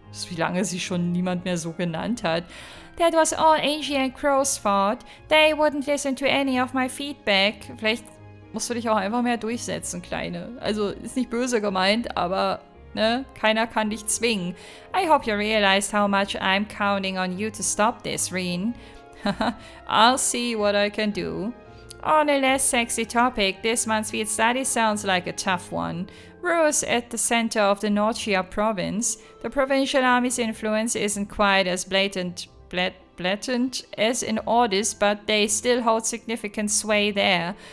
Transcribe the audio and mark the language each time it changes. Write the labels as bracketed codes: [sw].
[de] Das ist, wie lange sie schon niemand mehr so genannt hat. [en] That was all Angie and Crow's fault. They wouldn't listen to any of my feedback. [de] Vielleicht musst du dich auch einfach mehr durchsetzen, Kleine. Also, ist nicht böse gemeint, aber ne, keiner kann dich zwingen. [en] I hope you realized how much I'm counting on you to stop this, Reen. I'll see what I can do. On a less sexy topic, this month's field study sounds like a tough one. Rua's at the center of the NOCH province. The provincial army's influence isn't quite as blatant as in Ordis, but they still hold significant sway there.